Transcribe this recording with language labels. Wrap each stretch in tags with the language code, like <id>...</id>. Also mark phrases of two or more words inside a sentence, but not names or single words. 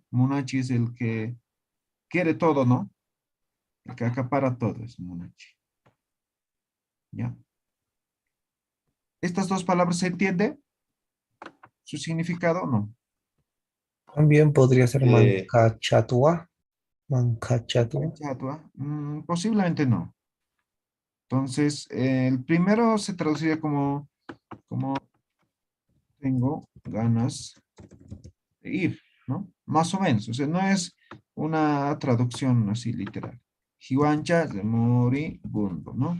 <es>Monachi es el que quiere todo, ¿no? El que acapara todo es monachi. ¿Ya? ¿Estas dos palabras se entiende? ¿Su significado? No. También podría ser Eh,</es> <ay>mancachatua. Mancachatua. Chatua,</ay> <es>posiblemente no. Entonces, el primero se traduciría como tengo ganas de ir, ¿no? Más o menos, o sea, no es una traducción así literal. Jiwancha de moribundo, ¿no?</es>